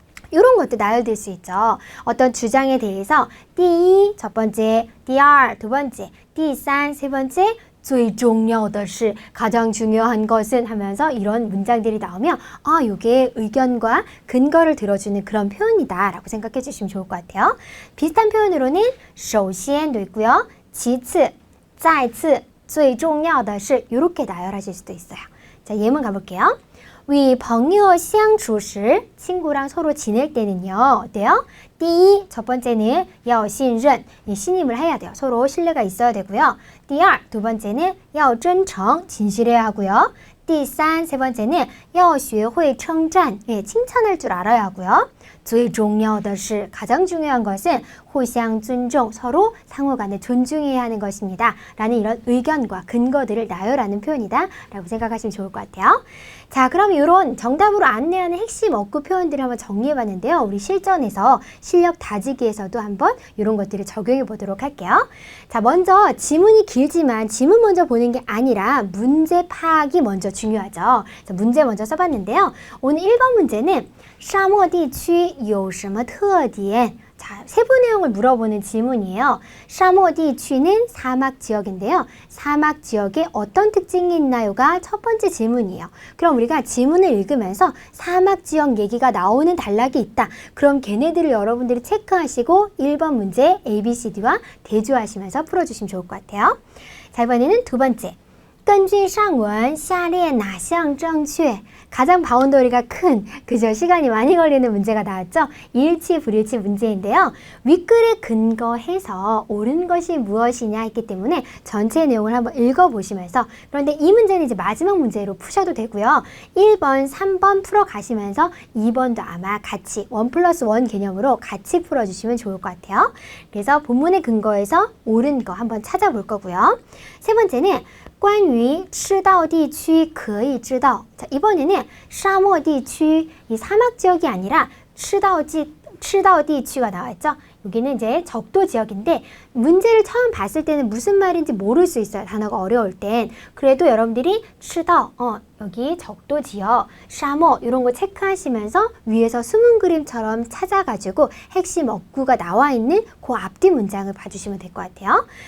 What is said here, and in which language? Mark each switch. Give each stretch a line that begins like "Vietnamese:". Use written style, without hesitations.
Korean: 이런 것도 나열될 수 있죠. 어떤 주장에 대해서 第一 첫 번째, 第二 두 번째, 第三 세 번째,
Chinese: 最重要的是
Korean: 가장 중요한 것은 하면서 이런 문장들이 나오면 이게 의견과 근거를 들어주는 그런 표현이다 라고 생각해 주시면 좋을 것 같아요. 비슷한 표현으로는 首先도 있고요.
Chinese: 其次, 再次, 最重要的是
Korean: 이렇게 나열하실 수도 있어요. 자, 예문 가볼게요.
Chinese: 与朋友相处时
Korean: 친구랑 서로 지낼 때는요. 어때요? 第一, 첫 번째는
Chinese: 要信任,
Korean: 신임을 해야 돼요. 서로 신뢰가 있어야 되고요. 第二, 두 번째는
Chinese: 要真诚,
Korean: 진실해야 하고요. 第三, 세 번째는
Chinese: 要学会称赞,
Korean: 칭찬할 줄 알아야 하고요.
Chinese: 最重要的是
Korean: 가장 중요한 것은
Chinese: 互相尊重,
Korean: 서로 상호간에 존중해야 하는 것입니다. 라는 이런 의견과 근거들을 나열하는 표현이다 라고 생각하시면 좋을 것 같아요. 자, 그럼 이런 정답으로 안내하는 핵심 어구 표현들을 한번 정리해봤는데요. 우리 실전에서 실력 다지기에서도 한번 이런 것들을 적용해 보도록 할게요. 자, 먼저 지문이 길지만 지문 먼저 보는 게 아니라 문제 파악이 먼저 중요하죠. 그래서 문제 먼저 써봤는데요. 오늘 1번 문제는
Chinese: 沙漠地区有什么特点?
Korean: 자, 세부 내용을 물어보는 지문이에요. 沙漠地区는 사막 지역인데요. 사막 지역에 어떤 특징이 있나요가 첫 번째 질문이에요. 그럼 우리가 지문을 읽으면서 사막 지역 얘기가 나오는 단락이 있다. 그럼 걔네들을 여러분들이 체크하시고 1번 문제 ABCD와 대조하시면서 풀어주시면 좋을 것 같아요. 자, 이번에는 두 번째.
Chinese: 根据上文下列哪项正确?
Korean: 가장 바운더리가 큰, 그죠? 시간이 많이 걸리는 문제가 나왔죠? 일치, 불일치 문제인데요. 윗글에 근거해서 옳은 것이 무엇이냐 했기 때문에 전체 내용을 한번 읽어보시면서 그런데 이 문제는 이제 마지막 문제로 푸셔도 되고요. 1번, 3번 풀어가시면서 2번도 아마 같이 1+1 개념으로 같이 풀어주시면 좋을 것 같아요. 그래서 본문의 근거에서 옳은 거 한번 찾아볼 거고요. 세 번째는
Chinese: 关于赤道地区可以知道.
Korean: 자, 이번에는 沙漠地区, 이 사막 지역이 아니라 赤道地区가 나왔죠. 여기는 이제 적도 지역인데 문제를 처음 봤을 때는 무슨 말인지 모를 수 있어요. 단어가 어려울 땐. 그래도 여러분들이 赤道, 여기 적도 지역, 沙漠 이런 거 체크하시면서 위에서 숨은 그림처럼 찾아가지고 핵심 어구가 나와 있는 그 앞뒤 문장을 봐주시면 될 것 같아요.